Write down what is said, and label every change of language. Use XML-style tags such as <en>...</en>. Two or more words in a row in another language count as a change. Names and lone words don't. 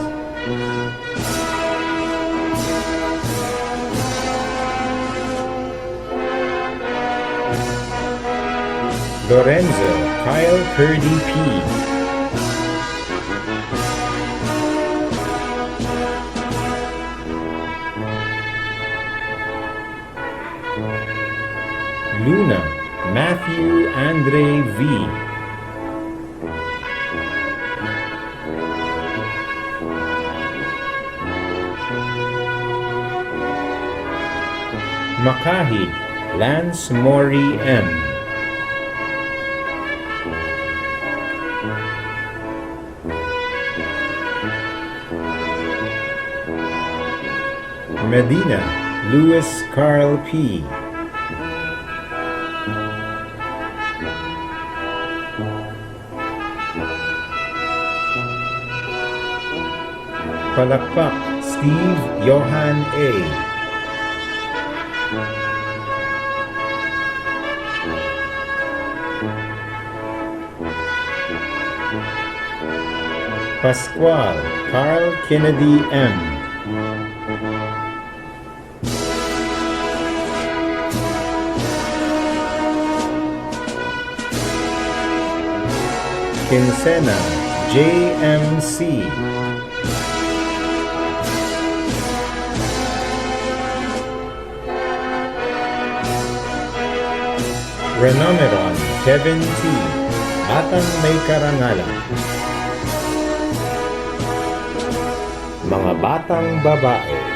<tl>Lorenzo Kyle Purdy P. Luna Matthew Andre V. Makahi Lance Mori M. Medina Louis Carl P. Palakpak Steve Johan A. Pascual Carl Kennedy M. Quincena JMC. Renomeron Kevin T. Batang May Karangalan. Mga batang babae.</tl>